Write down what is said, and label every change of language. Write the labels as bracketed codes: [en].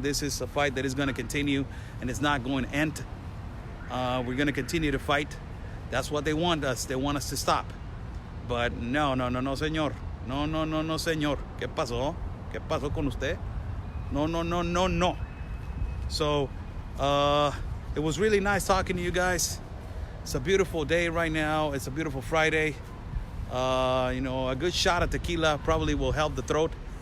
[en] This is a fight that is going to continue, and it's not going to end. We're going to continue to fight. That's what they want us. They want us to stop. But [es] no, señor. No, señor. ¿Qué pasó? ¿Qué pasó con usted? No. [en] So it was really nice talking to you guys. It's a beautiful day right now. It's a beautiful Friday. You know, a good shot of tequila probably will help the throat.